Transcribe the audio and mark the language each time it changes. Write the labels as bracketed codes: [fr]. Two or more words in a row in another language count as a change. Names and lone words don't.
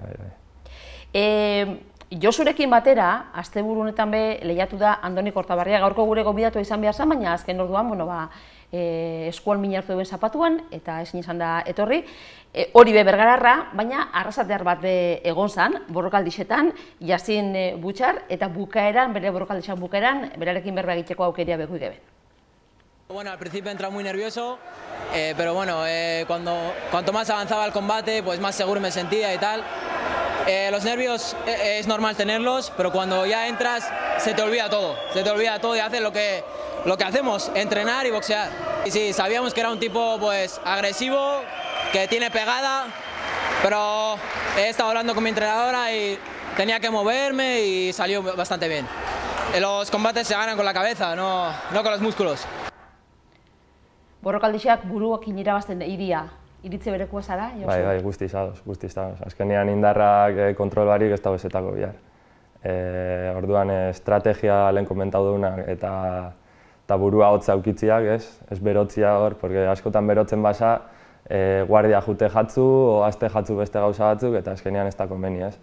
[eu] Josurekin batera, asteburu honetan be lehiatu da Andoni Kortabarria, gaurko gure gonbidatua izan behar zen, baina azken orduan, eskuan min hartu duen zapatuan, eta ezin izan da etorri. Hori be Bergararra, baina arrasatear bat egon zen, borrokaldixetan, Yasin Butxar, eta bukaeran, bere borrokaldixan bukaeran, berarekin berba egiteko aukeria beku geben. [es] Bueno, al principio entra muy nervioso, pero bueno, cuanto más avanzaba el combate, pues más seguro me sentía y tal. Los nervios es normal tenerlos, pero cuando ya entras se te olvida todo y haces lo que hacemos, entrenar y boxear. Y sí, sabíamos que era un tipo pues agresivo, que tiene pegada, pero he estado hablando con mi entrenadora y tenía que moverme y salió bastante bien. Los combates se ganan con la cabeza, no con los músculos. [eu] Borrokaldixak buruakin irabazten iria, iritze berekoa zara? Bai, guztiz ados. Azkenean indarrak kontrol barik ez dago ezetako bihar. Orduan estrategia lehen komentau duguna eta burua hotza aukitziak, ez berotzia hor, porque askotan berotzen basa, guardia jute jatzu, o azte jatzu beste gauza batzuk, eta azkenean ez da konbeni, ez?